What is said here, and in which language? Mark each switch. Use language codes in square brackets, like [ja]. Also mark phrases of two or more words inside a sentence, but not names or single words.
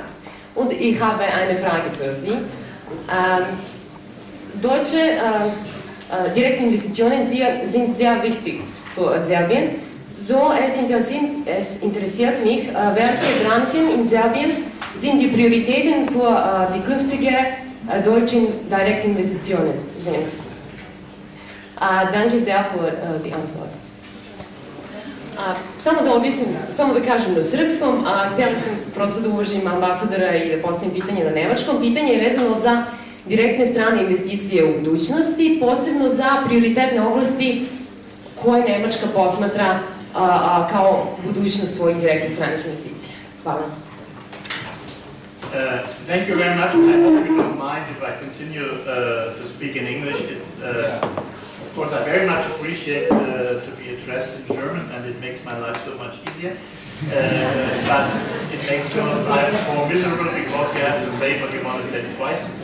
[de] Und ich habe eine Frage für Sie. Deutsche Direktinvestitionen sind sehr wichtig für Serbien. So, es interessiert mich, welche Branchen in Serbien sind die Prioritäten für die künftigen deutschen Direktinvestitionen sind. Danke sehr für die Antwort. [sr] Samo da kažem na srpskom, htjela sam prosto da uvažim ambasadora i da postavim pitanje na nemačkom. Pitanje je vezano za direktne strane investicije u budućnosti, posebno za prioritetne oblasti koje Nemačka posmatra kao budućnost svojih direktnih stranih investicija. Hvala. [en] Thank you very much. I hope you don't mind if I continue to speak in English. Of course, I very much appreciate to be addressed in German, and it makes my life so much easier. But it makes your life more miserable because you have to say what you want to say twice.